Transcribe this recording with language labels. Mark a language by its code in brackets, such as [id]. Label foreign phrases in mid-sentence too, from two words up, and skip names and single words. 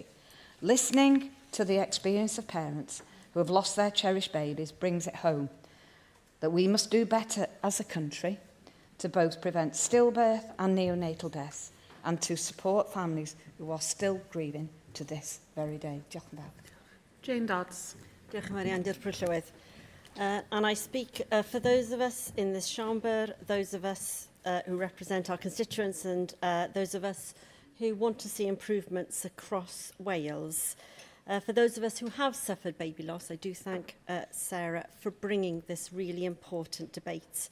[en] Listening to the experience of parents who have lost their cherished babies brings it home that we must do better as a country to both prevent stillbirth and neonatal deaths and to support families who are still grieving to this very day. [cy] Diolch yn fawr. Jane Dodds. Diolch yn fawr iawn, diolch Pwyll Llywydd. [en] And I speak for those of us in this chamber, those of us who represent our constituents and those of us who want to see improvements across Wales. For those of us who have suffered baby loss, I do thank Sarah for bringing this really important debate.